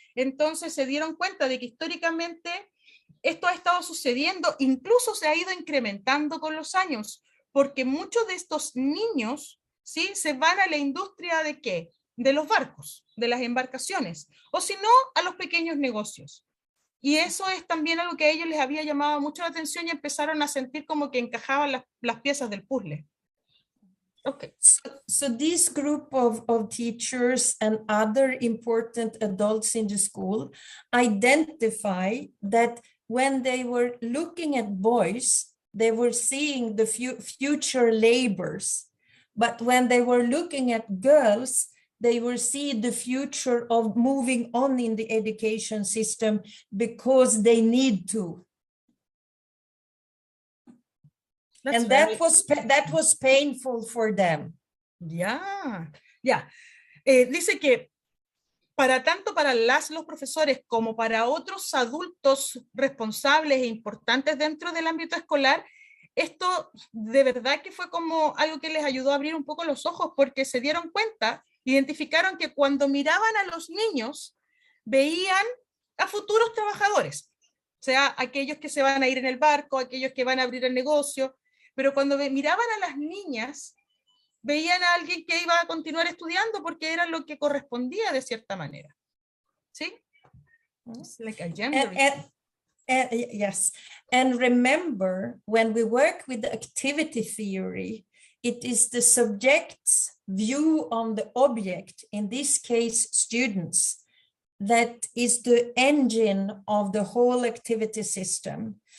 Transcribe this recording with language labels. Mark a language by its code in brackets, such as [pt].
[es] Entonces se dieron cuenta de que históricamente esto ha estado sucediendo, incluso se ha ido incrementando con los años, porque muchos de estos niños, ¿sí?, se van a la industria ¿de qué? De los barcos, de las embarcaciones, o si no, a los pequeños negocios. Y eso es también algo que a ellos les había llamado mucho la atención y empezaron a sentir como que encajaban las piezas del puzzle. [en] Okay. So this group of teachers and other important adults in the school identify that when they were looking at boys, they were seeing the future laborers. But when they were looking at girls, they were seeing the future of moving on in the education system because they need to. And that was painful for them. [es] Ya. Dice que tanto para los profesores como para otros adultos responsables e importantes dentro del ámbito escolar, esto de verdad que fue como algo que les ayudó a abrir un poco los ojos, porque se dieron cuenta, identificaron que cuando miraban a los niños, veían a futuros trabajadores, o sea, aquellos que se van a ir en el barco, aquellos que van a abrir el negocio, pero cuando miraban a las niñas, veían a alguien que iba a continuar estudiando porque era lo que correspondía de cierta manera. [en] ¿Sí? It's like a gender. Yes, and remember, when we work with the activity theory, it is the subject's view on the object, in this case, students, that is the engine of the whole activity system.